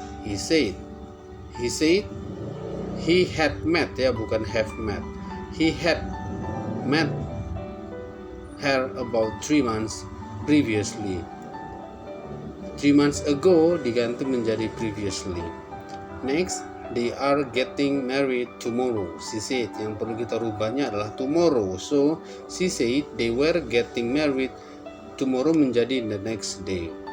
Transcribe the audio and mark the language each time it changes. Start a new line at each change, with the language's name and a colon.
English: He said he had met,
Indonesian: ya, bukan
English: have met. He had met her about 3 months previously. 3 months ago
Indonesian: diganti menjadi
English: previously. Next, they are getting married tomorrow. She said,
Indonesian: yang perlu kita rubahnya adalah tomorrow.
English: So, she said they were getting married tomorrow
Indonesian: menjadi
English: the next day.